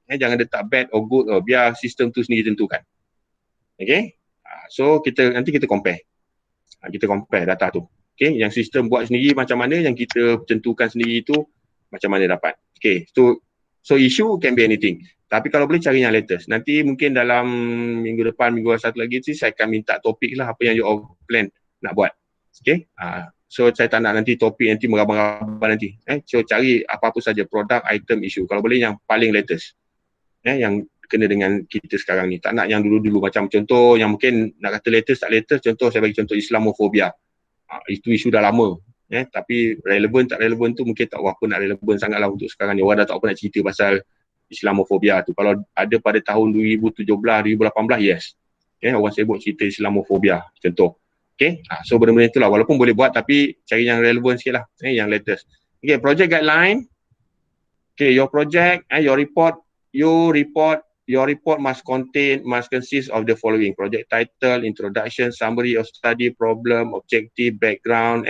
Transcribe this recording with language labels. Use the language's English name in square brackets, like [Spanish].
[Malay] Jangan letak [English] bad or good, [Malay] biar sistem tu sendiri tentukan. Okay, so nanti kita compare. Kita compare data tu. Okay, yang sistem buat sendiri macam mana, yang kita tentukan sendiri tu macam mana dapat. [English] Okay, so issue can be anything. [Malay] Tapi kalau boleh cari yang latest. Nanti mungkin dalam minggu depan, minggu satu lagi saya akan minta topik lah apa yang you all plan nak buat. Okay, so saya tak nak nanti topik nanti merabang-rabang nanti. So cari apa-apa saja produk, item, issue. Kalau boleh yang paling latest. Yang kena dengan kita sekarang ni. Tak nak yang dulu-dulu macam contoh yang mungkin nak kata latest tak latest. Contoh saya bagi contoh Islamofobia. Itu isu dah lama. Tapi relevan tak relevan tu mungkin tak berapa nak relevan sangatlah untuk sekarang ni. Orang dah tak apa nak cerita pasal Islamofobia tu. Kalau ada pada tahun 2017, 2018, yes. Orang sibuk cerita Islamofobia, contoh. Okay, so benda-benda itulah. Walaupun boleh buat tapi cari yang relevan sikit lah. Yang latest. Okay, project guideline. [English] Okay, your project, your report must consist of the following: project title, introduction, summary of study, problem, objective, background.